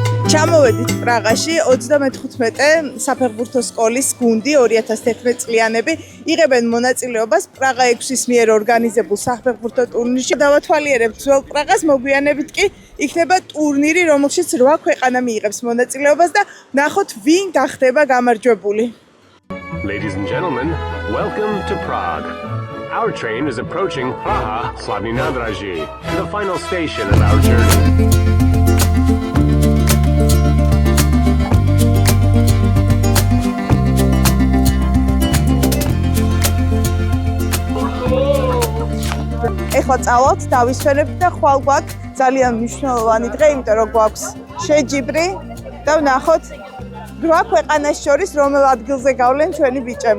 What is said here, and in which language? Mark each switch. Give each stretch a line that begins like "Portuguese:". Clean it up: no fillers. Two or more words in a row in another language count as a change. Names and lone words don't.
Georgian: ჩამოვედით პრაღაში 35-ე საფეხბურთო სკოლის გუნდი 2011 წლიანები იღებენ მონაწილეობას პრაღა 6-ის მიერ ორგანიზებულ საფეხბურთო ტურნირში. დავათვალიერებთ ძველ პრაღას, მოგვიანებით კი იქნება ტურნირი, რომელშიც 8 ქვეყანა მიიღებს მონაწილეობას და ნახოთ ვინ გახდება გამარჯვებული.
English: Ladies and gentlemen, welcome to Prague. Our train is approaching Praha Hlavní nádraží, the final station of our journey.
Georgian: ეხლა წავალთ, დავისვენებთ და ხვალ გვაქვს ძალიან მნიშვნელოვანი დღე, იმიტომ რომ გვაქვს შეჯიბრი და ვნახოთ 8 ქვეყანას შორის რომელ ადგილზე გავლენ ჩვენი ბიჭები.